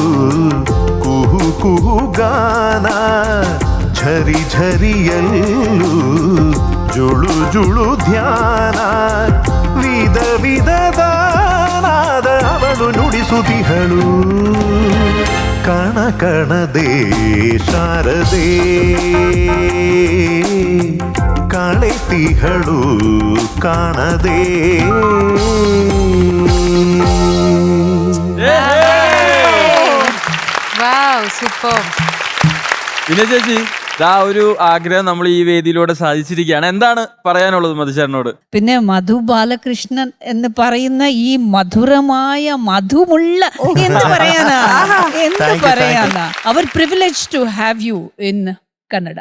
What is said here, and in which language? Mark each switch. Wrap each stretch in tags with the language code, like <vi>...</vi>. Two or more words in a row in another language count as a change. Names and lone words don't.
<kn>ಕುಹು ಕುಹು ಗಾನ ಝರಿ ಝರಿಯಲ್ಲೂ ಜುಳು ಜುಳು ಧ್ಯಾನ ವಿಧ ವಿಧದ ನಾದ ಅವಳು ನುಡಿಸುತ್ತಿಹಳು ಕಣ ಕಣದೇ ಶಾರದೆ ಕಾಳೆತಿಹಳು ಕಾಣದೆ</kn> <ml>വിനയ് ചേച്ചി, ആ ഒരു ആഗ്രഹം നമ്മൾ ഈ വേദിയിലൂടെ സാധിച്ചിരിക്കുകയാണ്. എന്താണ് പറയാനുള്ളത് മധുചേട്ടനോട്? പിന്നെ മധു ബാലകൃഷ്ണൻ എന്ന് പറയുന്ന ഈ മധുരമായ മധുമുള്ള എന്ത് പറയാനാ, എന്ത് പറയാനാ,</ml> <en>our privilege to have you in Kannada.</en>